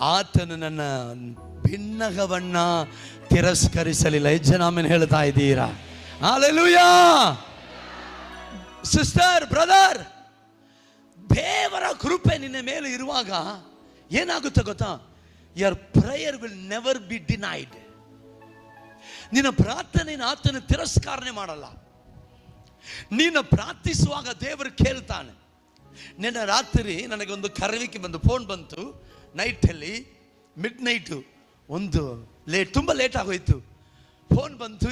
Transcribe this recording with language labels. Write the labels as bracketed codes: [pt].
[kn] ಆತನು ನನ್ನ ಬಿನ್ನಹವನ್ನ ತಿರಸ್ಕರಿಸಲಿಲ್ಲ. ಜನ ಆಮೇಲೆ ಹೇಳ್ತಾ ಇದ್ದೀರಾ? ಹಲ್ಲೆಲೂಯಾ. ಸಿಸ್ಟರ್, ಬ್ರದರ್, ದೇವರ ಕೃಪೆ ನಿನ್ನ ಮೇಲೆ ಇರುವಾಗ ಏನಾಗುತ್ತೆ ಗೊತ್ತಾ? [en] your prayer will never be denied. [kn] ನಿನ್ನ ಪ್ರಾರ್ಥನೆಯನ್ನು ಆತನು ತಿರಸ್ಕಾರನೆ ಮಾಡಲ್ಲ. ನೀನು ಪ್ರಾರ್ಥಿಸುವಾಗ ದೇವರು ಕೇಳ್ತಾನೆ. ನಿನ್ನೆ ರಾತ್ರಿ ನನಗೊಂದು ಕರೆವಿಕೆ ಬಂದು, ಫೋನ್ ಬಂತು. ನೈಟಲ್ಲಿ ಮಿಡ್ ಒಂದು ತುಂಬ ಲೇಟ್ ಆಗೋಯ್ತು. ಫೋನ್ ಬಂತು.